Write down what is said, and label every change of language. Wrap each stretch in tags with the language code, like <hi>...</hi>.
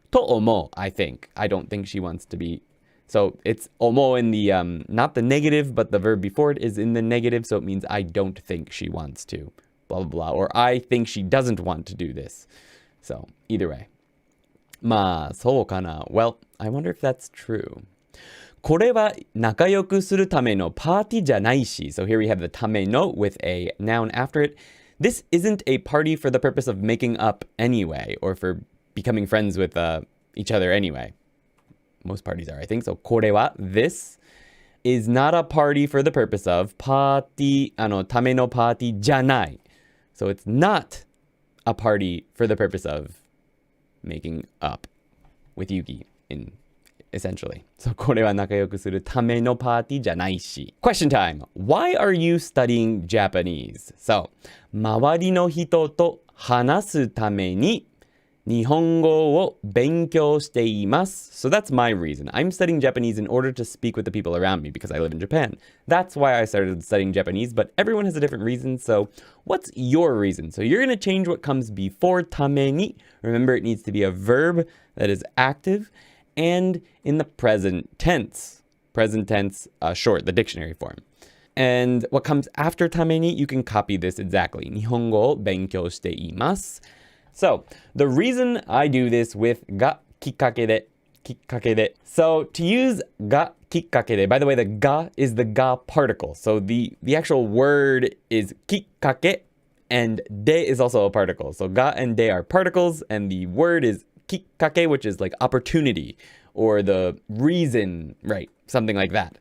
<ja>と思う,</ja> <en>I think. I don't think she wants to be. So it's 思う in the, not the negative, but the verb before it is in the negative. So it means I don't think she wants to. Blah, blah, blah. Or I think she doesn't want to do this. So either way.</en> <ja>まあ、そうかな.</ja> <en>Well, I wonder if that's true.</en> <ja>これは仲良くするためのパーティーじゃないし.</ja> <en>So here we have the ための with a noun after it. This isn't a party for the purpose of making up anyway, or for becoming friends with each other anyway. Most parties are, I think. So これは this is not a party for the purpose of</en> <ja>パーティー、ためのパーティーじゃない.</ja> <en>So it's not a party for the purpose of making up with Yuki in essentially.</en> <ja>So これは仲良くするためのパーティーじゃないし.</ja> <en>Question time. Why are you studying Japanese?</en> <ja>So, 周りの人と話すために日本語を勉強しています.</ja> <en>So that's my reason. I'm studying Japanese in order to speak with the people around me because I live in Japan. That's why I started studying Japanese, but everyone has a different reason. So what's your reason? So you're going to change what comes before ために. Remember, it needs to be a verb that is active and in the present tense. Present tense, short, the dictionary form. And what comes after ために, you can copy this exactly.</en> <ja>日本語を勉強しています.</ja> <en>So, the reason I do this with がきっかけで, きっかけで. So, to use がきっかけで, by the way, the が is the が particle. So, the actual word is きっかけ, and で is also a particle. So, が and で are particles, and the word is きっかけ, which is like opportunity, or the reason, right? Something like that.</en>